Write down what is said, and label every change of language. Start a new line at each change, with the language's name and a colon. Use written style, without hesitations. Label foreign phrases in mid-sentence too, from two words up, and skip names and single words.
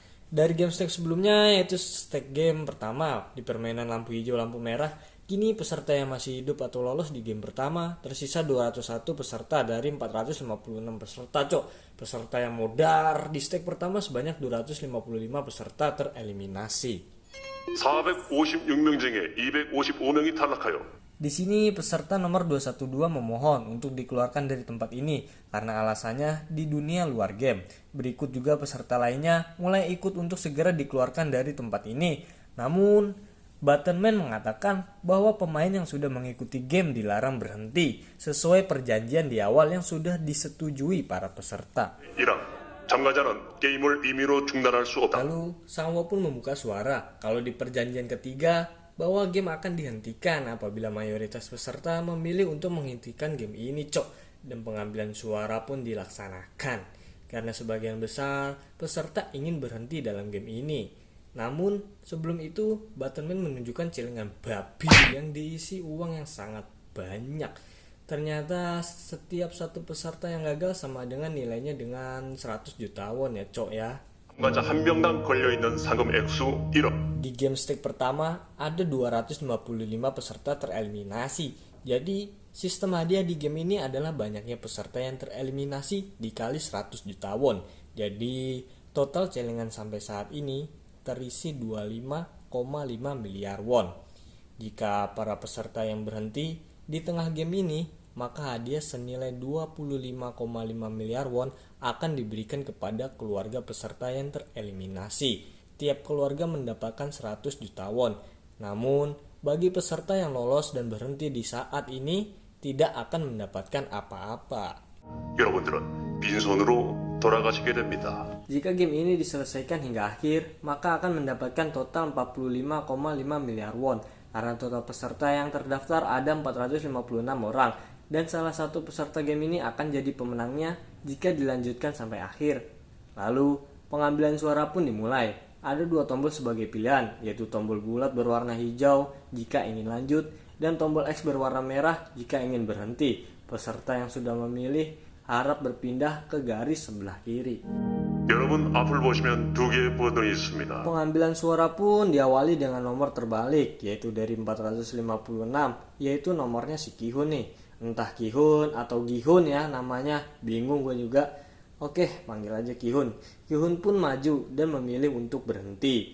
Indonesian: Dari
English: game stack
Indonesian: sebelumnya, yaitu
English: stack game
Indonesian: pertama di permainan lampu hijau lampu merah, kini peserta yang masih hidup atau lolos di game pertama tersisa 201 peserta dari 456 peserta, cok. Peserta yang modar di stack pertama sebanyak 255 peserta tereliminasi.
Korean: 456명 중에 255명이 탈락하여
Indonesian: Di sini peserta nomor 212 memohon untuk dikeluarkan dari tempat ini karena alasannya di dunia luar game. Berikut juga peserta lainnya mulai ikut untuk segera dikeluarkan dari tempat ini. Namun, Batman mengatakan bahwa pemain yang sudah mengikuti game dilarang berhenti sesuai perjanjian di awal yang sudah disetujui para peserta.
Korean: 1랑 참가자는 게임을 임의로 중단할 수 없다.
Indonesian: Lalu, Sangwo pun membuka suara kalau di perjanjian ketiga bahwa game akan dihentikan apabila mayoritas peserta memilih untuk menghentikan game ini, cok. Dan pengambilan suara pun dilaksanakan karena sebagian besar peserta ingin berhenti dalam game ini. Namun sebelum itu Batman menunjukkan celengan babi yang diisi uang yang sangat banyak. Ternyata setiap satu peserta yang gagal sama dengan nilainya dengan 100 juta won ya, cok ya.
Korean: 참가자 한 명당 걸려있는 상금 액수 1억.
Indonesian: Di
English: game stack
Indonesian: pertama ada 255 peserta tereliminasi. Jadi sistem hadiah di game ini adalah banyaknya peserta yang tereliminasi dikali 100 juta won. Jadi total celengan sampai saat ini terisi 25,5 miliar won. Jika para peserta yang berhenti di tengah game ini, maka hadiah senilai 25,5 miliar won akan diberikan kepada keluarga peserta yang tereliminasi. Tiap keluarga mendapatkan 100 juta won. Namun, bagi peserta yang lolos dan berhenti di saat ini, tidak akan mendapatkan apa-apa.
Korean: 여러분들은 빈손으로 돌아가시게 됩니다.
Indonesian: Jika game ini diselesaikan hingga akhir, maka akan mendapatkan total 45,5 miliar won. Karena total peserta yang terdaftar ada 456 orang. Dan salah satu peserta game ini akan jadi pemenangnya jika dilanjutkan sampai akhir. Lalu, pengambilan suara pun dimulai. Ada dua tombol sebagai pilihan, yaitu tombol bulat berwarna hijau jika ingin lanjut, dan tombol X berwarna merah jika ingin berhenti. Peserta yang sudah memilih harap berpindah ke garis sebelah kiri.
Korean: 여러분 앞을 보시면 두 개의 버튼이 있습니다.
Indonesian: Pengambilan suara pun diawali dengan nomor terbalik, yaitu dari 456, yaitu nomornya si Ki-hun nih. Entah Ki-hun atau Gi-hun ya namanya, bingung gue juga. Oke, panggil aja Ki-hun. Ki-hun pun maju dan memilih untuk berhenti.